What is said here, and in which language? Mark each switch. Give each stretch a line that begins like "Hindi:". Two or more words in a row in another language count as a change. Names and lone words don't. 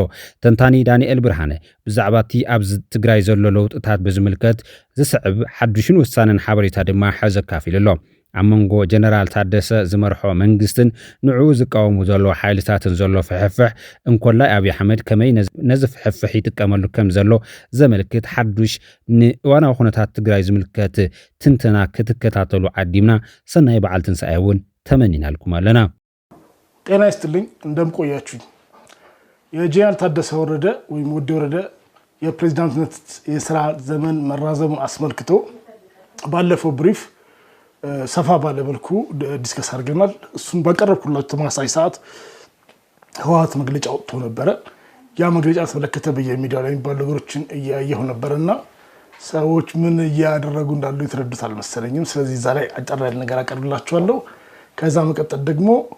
Tigrinya: ተንታኒ ዳንኤል ብርሃነ ብዛዕባ እቲ ኣብዚ ትግራይ ዘሎ ለውጥታት ብዝምልከት ዝስዕብ ሓድሽን ውሳነን ሓበሬታ ድማ ሕዚ ኣካፊሉ ኣሎ ኣብ መንጎ ጀነራል ታደሰ ዝመርሖ መንግስትን ንዕኡ ዝቃወሙ ዘሎ ሓይልታትን ዘሎ ፍሕፍሕ እንኮላይ ኣብይ ኣሕመድ ከመይ ነዚ ፍሕፍሕ ይጥቀመሉ ከም ዘሎ ዘመልክት ሓዱሽ ንእዋናዊ ኩነታት ትግራይ ዝምልከት ትንተና ክትከታተሉ ዓዲምና ሰናይ በዓል ትንሳኤ እውን ተመኒናልኩም ኣለና
Amharic: ጤና ይስጥልኝ እንደምቆያችሁኝ የጀነራል ታደሰ ወረደ ወይም ወዲ ወረደ የፕሬዝዳንትነት የሥራ ዘመን መራዘሙን አስመልክቶ ባለፈው ብሪፍ ሰፋ ባለ መልኩ ዲስከስ አድርገናል እሱን ባቀረብኩላችሁ ተመሳሳይ ሰዓት ህወሓት መግለጫ ወጥቶ ነበር ያ መግለጫ ተመለከተ በየሚዲያው ላይ ባሉ ነገሮችን እያየሁ ነበርና ሰዎች ምን እያደረጉ እንዳሉ ይተረዱት አልመሰለኝም ስለዚህ እዛ ላይ አጭር ያለ ነገር አቀርብላችኋለሁ ከዛ መቀጠል ደግሞ